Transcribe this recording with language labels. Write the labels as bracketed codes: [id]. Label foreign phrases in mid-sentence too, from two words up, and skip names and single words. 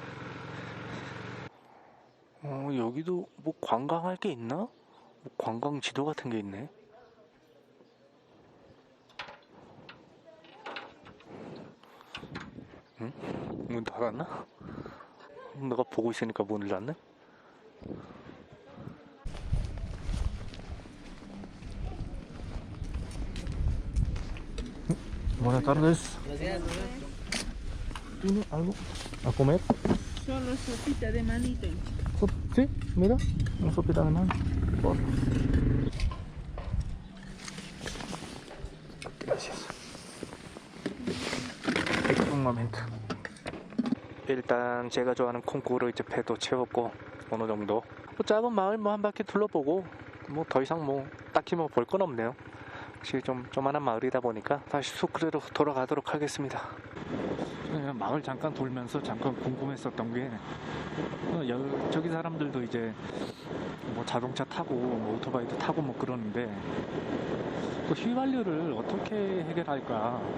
[ko] 여기도 뭐 관광할 게 있나? 뭐 관광 지도 같은 게 있네. 응? 문 닫았나? 너가 보고 있으니까 문을 닫네? [es] Buenas tardes. ¿Tiene algo a comer? Solo sopita de manito. Sí, mira, una sopita de mano. Por. Gracias. Un momento. [ko] 일단 제가 좋아하는 콩쿠르 이제 배도 채웠고 어느 정도 뭐 작은 마을 뭐 한 바퀴 둘러보고 뭐 더 이상 뭐 딱히 뭐 볼 건 없네요. 확실히 좀 조만한 마을이다 보니까 다시 수크레로 돌아가도록 하겠습니다. 마을 잠깐 돌면서 잠깐 궁금했었던 게 저기 사람들도 이제 뭐 자동차 타고 뭐 오토바이도 타고 뭐 그러는데 그 휘발유를 어떻게 해결할까?